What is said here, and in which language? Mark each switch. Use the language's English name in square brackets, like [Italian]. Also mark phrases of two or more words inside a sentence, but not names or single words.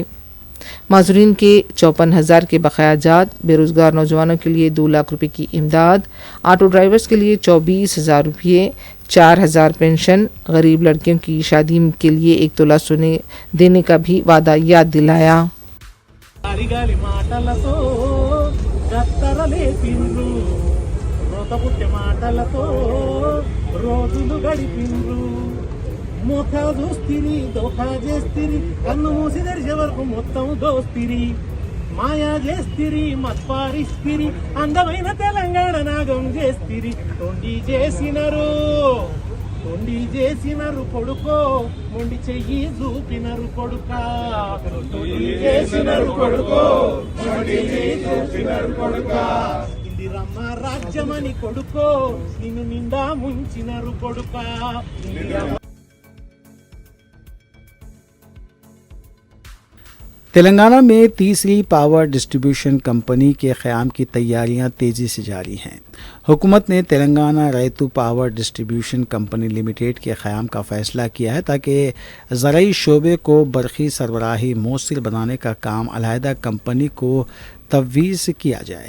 [Urdu] معذورین کے 54,000 کے بقایا جات، بے روزگار نوجوانوں کے لیے 2 لاکھ روپے کی امداد، [English] auto drivers [Urdu] کے لیے 24,000 روپے، 4,000 پینشن، غریب لڑکیوں کی شادی کے لیے 1 تولہ سونے دینے کا بھی وعدہ یاد دلایا۔ [Telugu] మోకా దోస్తిరి దోఖా చేస్తిరి కన్ను మూసి తెరిచే వరకు మొత్తం దోస్తిరి మాయా చేస్తిరి మత్పారిస్తిరి అందమైన తెలంగాణ నాగం చేస్తిరి తొండి చేసినరు కొడుకో మొండి చెయ్యి చూపినరు కొడుకా తొండి చేసినరు కొడుకో మొండి చెయ్యి చూపినరు కొడుకా ఇందిరమ్మ రాజ్యమని కొడుకో నిన్ను నిండా ముంచినరు కొడుకా [Urdu] تلنگانہ میں تیسری [English] power distribution company [Urdu] کے قیام کی تیاریاں تیزی سے جاری ہیں۔ حکومت نے تلنگانہ ریتو پاور ڈسٹریبیوشن کمپنی لمیٹڈ کے قیام کا فیصلہ کیا ہے تاکہ زرعی شعبے کو برقی سربراہی مؤثر بنانے کا کام علیحدہ کمپنی کو تفویض کیا جائے۔